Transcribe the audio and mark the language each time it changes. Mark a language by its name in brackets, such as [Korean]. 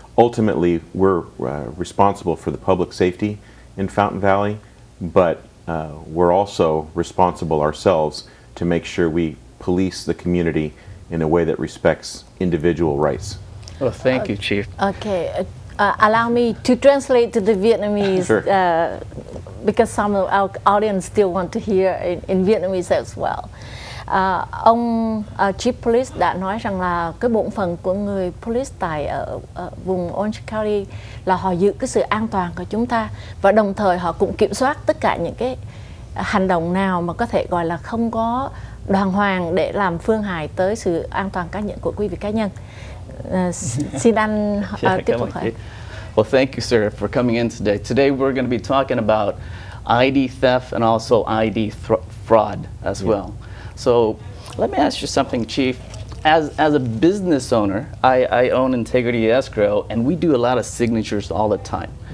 [English] Ultimately, we're responsible for the public safety in Fountain Valley, but we're also responsible ourselves to make sure we police the community in a way that respects individual rights. Well, thank you, Chief. Okay. Allow me to translate to the Vietnamese, Sure. Because some of our audience still want to hear in Vietnamese as well. [Vietnamese] Ông Chief Police đã nói rằng là cái bổn phận của người police tại vùng Orange County là họ giữ cái sự an toàn của chúng ta, và đồng thời họ cũng kiểm soát tất cả những cái hành động nào mà có thể gọi là không có đàng hoàng để làm phương hại tới sự an toàn cá nhân của quý vị cá nhân. Xin anh tiếp tục hỏi. [English] Well, thank you, sir, for coming in today. Today we're going to be talking about ID theft and also ID fraud as well. So let me ask you something, Chief. As a business owner, I own Integrity Escrow, and we do a lot of signatures all the time.